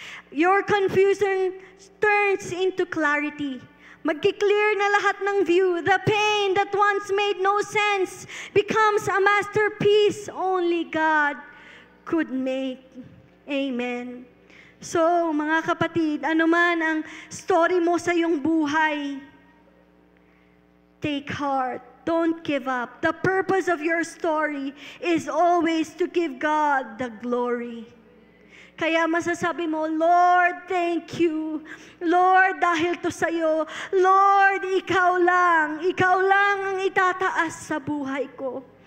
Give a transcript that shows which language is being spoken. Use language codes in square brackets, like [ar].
[en] Your confusion turns into clarity. [tl] Magki-clear na lahat ng view. [en] The pain that once made no sense becomes a masterpiece only God could make. Amen. [tl] So, mga kapatid, ano man ang story mo sa iyong buhay, [en] take heart. Don't give up. The purpose of your story is always to give God the glory. [tl] Kaya masasabi mo, Lord, [en] thank you. [tl] Lord, dahil to sa'yo. Lord, ikaw lang ang itataas sa buhay ko.